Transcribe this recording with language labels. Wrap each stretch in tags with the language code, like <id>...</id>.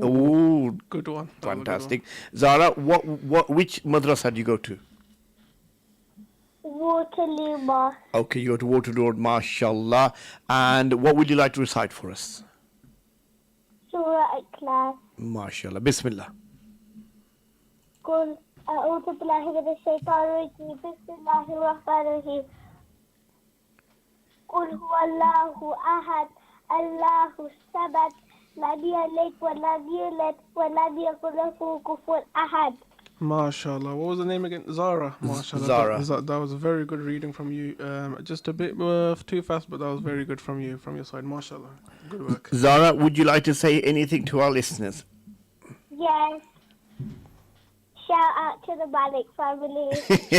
<en>good one. Fantastic. Zara, which madrasa do you go to? Waterloo Mosque. Okay, you go to Waterloo, mashallah. And what would you like to recite for us? Surah Ikhlas.</en> <ar>Mashallah. Bismillah. قل أعوذ بالله من الشيطان الرجيم بسم الله الرحمن الرحيم قل هو الله أحد الله الصمد لم يلد ولم يولد ولم يكن له كفوا أحد.</ar> <en>MashaAllah. What was the name again? Zara. MashaAllah. Zara. That was a very good reading from you. Just a bit too fast, but that was very good from you, from your side. MashaAllah. Good work. Zara, would you like to say anything to our listeners? Yes. Shout out to the Malik family.</en>